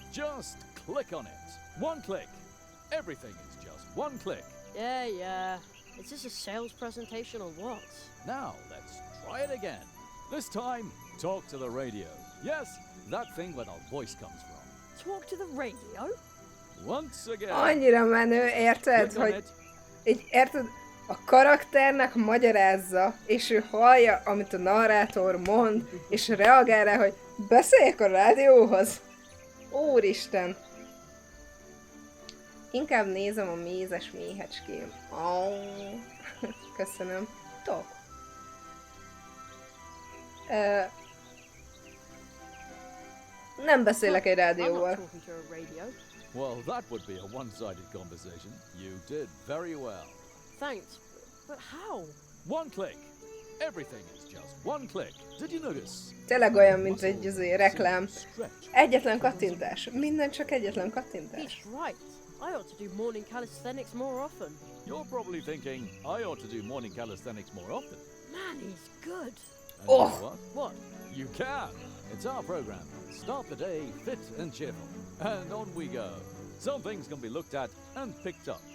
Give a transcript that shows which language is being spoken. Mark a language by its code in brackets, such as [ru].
[en] Just click on it. One click. Everything is just one click. Yeah. Is this a sales presentation or what? Now let's try it again. This time, talk to the radio. Yes, that thing where the voice comes from. Talk to the radio? Once again. [hu] Annyira menő, érted, [en] Click on [hu] hogy [en] it. [hu] így, érted, a karakternek magyarázza, és ő hallja, amit a narrátor mond, és reagál rá, hogy beszéljek a rádióhoz. Úristen! Inkább nézem a mézes méhecském. Oh. Köszönöm. Tok. Nem beszélek egy [en] I'm not [hu] rádióval. [en] talking to a radio. Well, that would be a one-sided conversation. You did very well. Thanks. But how? One click. Everything is just one click. Did you notice? [hu] Tényleg olyan, mint egy reklám. [en] Stretch. [hu] Egyetlen kattintás. Minden csak egyetlen kattintás. [en] He's right. I ought to do morning calisthenics more often. You're probably thinking, I ought to do morning calisthenics more often. Man, he's good. And you know Oh. what? What? You can. It's our program. Start the day fit and cheerful. And on we go. Some things can be looked at and picked up.